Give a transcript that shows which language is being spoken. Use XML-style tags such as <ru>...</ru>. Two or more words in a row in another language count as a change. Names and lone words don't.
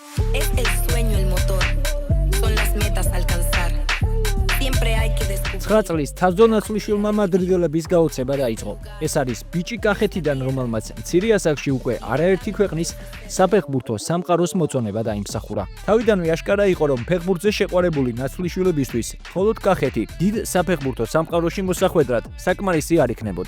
<es>Es el sueño el motor, son las metas a alcanzar. Siempre hay que descubrir.</es> <ka>9 წლის თასდონაცვლიშვილმა მადრიდელების გაოცება დაიწყო. ეს არის ბიჭი კახეთიდან, რომელმაც მცირე ასაკში უკვე არაერთი ქვეყნის საფეხბურთო სამყაროს მოწონება დაიმსახურა. თავიდანვე აშკარა იყო, რომ ფეხბურთზე შეყვარებული ნაცვლიშვილებისთვის მხოლოდ კახეთი დიდ საფეხბურთო სამყაროში მოსახვედრად საკმარისი არ იქნებოდა.</ka>